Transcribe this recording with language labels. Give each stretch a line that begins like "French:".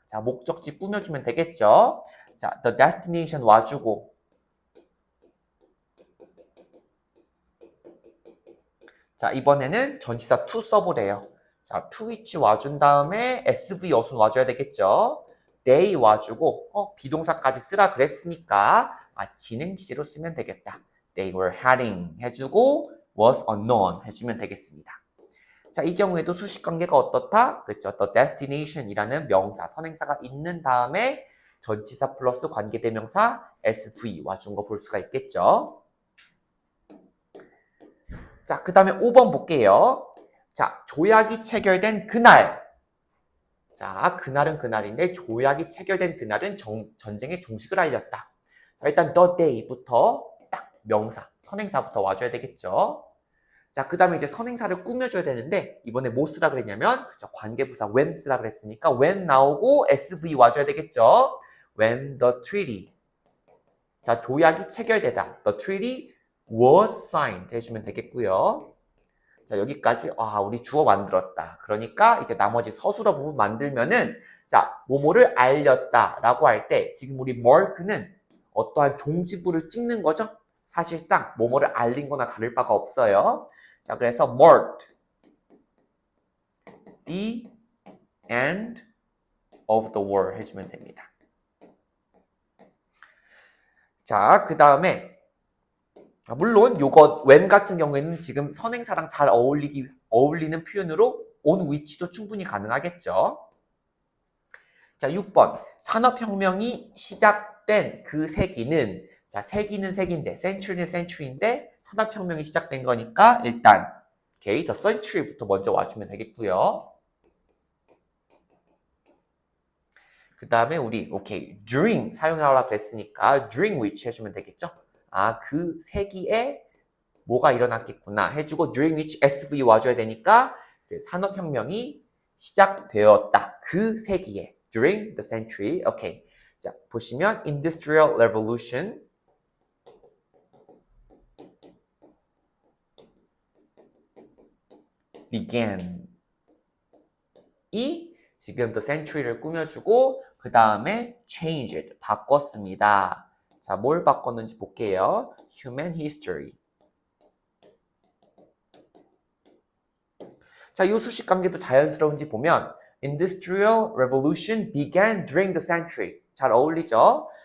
Korean: 자, 목적지 꾸며주면 되겠죠. 자, the destination 와주고 자, 이번에는 전치사 to 써보래요. 자, to which 와준 다음에 SV 어순 와줘야 되겠죠. they 와주고 비동사까지 쓰라 그랬으니까 진행시로 쓰면 되겠다.
English: They were heading
Korean: 해주고
English: was unknown
Korean: 해주면 되겠습니다. 자, 이 경우에도 수식관계가 어떻다? 그렇죠. The destination이라는 명사, 선행사가 있는 다음에 전치사 플러스 관계대명사 SV 와준 거 볼 수가 있겠죠. 자, 그 다음에 5번 볼게요. 자, 조약이 체결된 그날. 자, 그날은 그날인데 조약이 체결된 그날은 전쟁의 종식을 알렸다. 자, 일단 the day부터 딱 명사, 선행사부터 와줘야 되겠죠. 자, 그 다음에 이제 선행사를 꾸며줘야 되는데 이번에 뭐 쓰라 그랬냐면 그쵸, 관계부사 when 쓰라 그랬으니까 when 나오고 SV 와줘야 되겠죠.
English: When the treaty.
Korean: 자, 조약이 체결되다.
English: The treaty was signed
Korean: 해주면 되겠고요. 자, 여기까지 우리 주어 만들었다. 그러니까 이제 나머지 서술어 부분 만들면은 자, 뭐뭐를 알렸다 라고 할 때 지금 우리 mark는 어떠한 종지부를 찍는 거죠. 사실상 뭐뭐를 알린 거나 다를 바가 없어요. 자, 그래서
English: marked the end of the war
Korean: 해주면 됩니다. 자, 그 다음에 물론 요거 when 같은 경우에는 지금 선행사랑 잘 어울리는 표현으로 on which도 충분히 가능하겠죠. 자, 6번. 산업혁명이 시작된 그 세기는 자, 세기는 세기인데 century는 century인데 산업혁명이 시작된 거니까 일단 the century부터 먼저 와주면 되겠고요. 그 다음에 우리 오케이 during 사용하려고 그랬으니까 during which 해주면 되겠죠? 아, 그 세기에 뭐가 일어났겠구나 해주고 during which SV 와줘야 되니까 산업혁명이 시작되었다. 그 세기에
English: during the century.
Korean: 오케이. 자, 보시면
English: industrial revolution began.
Korean: 이 지금 the century를 꾸며주고 그 다음에 changed 바꿨습니다. 자, 뭘 바꿨는지 볼게요.
English: human history.
Korean: 자, 이 수식 관계도 자연스러운지 보면
English: Industrial Revolution began during the century.
Korean: 잘 어울리죠?